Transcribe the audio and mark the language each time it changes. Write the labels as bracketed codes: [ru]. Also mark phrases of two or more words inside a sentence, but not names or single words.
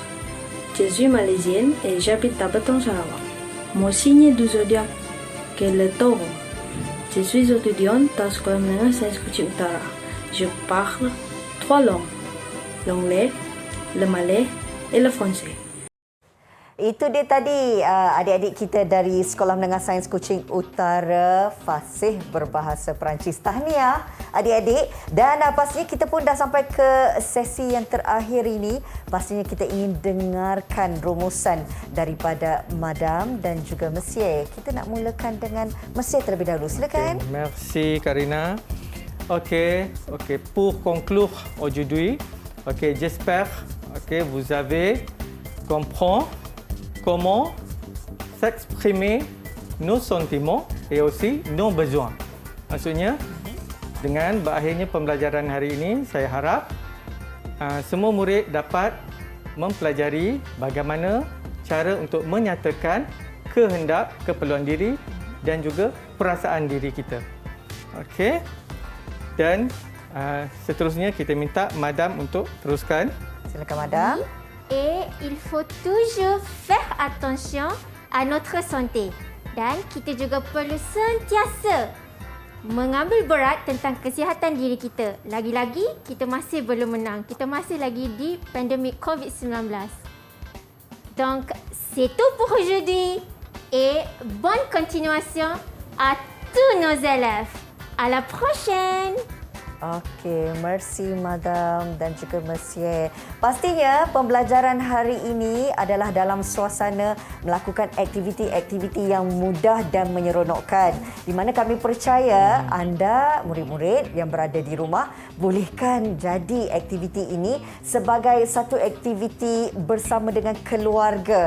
[fr] Je suis malaisienne et j'habite à Batang Sarawak. Mon signe du zodiaque est le taureau. Je suis étudiante à Sekolah Menengah Sains Kuching Utara. Je parle 3 langues. L'anglais, le malais et le français. [ms] Itu dia tadi adik-adik kita dari Sekolah Menengah Sains Kuching Utara fasih berbahasa Perancis. Tahniah adik-adik. Dan pastinya kita pun dah sampai ke sesi yang terakhir ini. Pastinya kita ingin dengarkan rumusan daripada Madam dan juga Monsieur. Kita nak mulakan dengan Monsieur terlebih dahulu. Silakan. [fr] Okay, merci Karina. Ok, pour conclure aujourd'hui, j'espère que vous avez compris comment s'exprimer nos sentiments et aussi nos besoins. [ms] Maksudnya, dengan berakhirnya pembelajaran hari ini, saya harap semua murid dapat mempelajari bagaimana cara untuk menyatakan kehendak, keperluan diri dan juga perasaan diri kita. Okey. Dan seterusnya kita minta Madam untuk teruskan. Silakan Madam. [fr] Et il faut toujours faire attention à notre santé. [ms] Dan kita juga perlu sentiasa mengambil berat tentang kesihatan diri kita. Lagi-lagi, kita masih belum menang. Kita masih lagi di pandemik COVID-19. [fr] Donc, c'est tout pour aujourd'hui. Et bonne continuation à tous nos élèves. À la prochaine. [ms] Okey, merci Madam dan juga Monsieur. Pastinya pembelajaran hari ini adalah dalam suasana melakukan aktiviti-aktiviti yang mudah dan menyeronokkan. Di mana kami percaya anda, murid-murid yang berada di rumah, bolehkan jadi aktiviti ini sebagai satu aktiviti bersama dengan keluarga.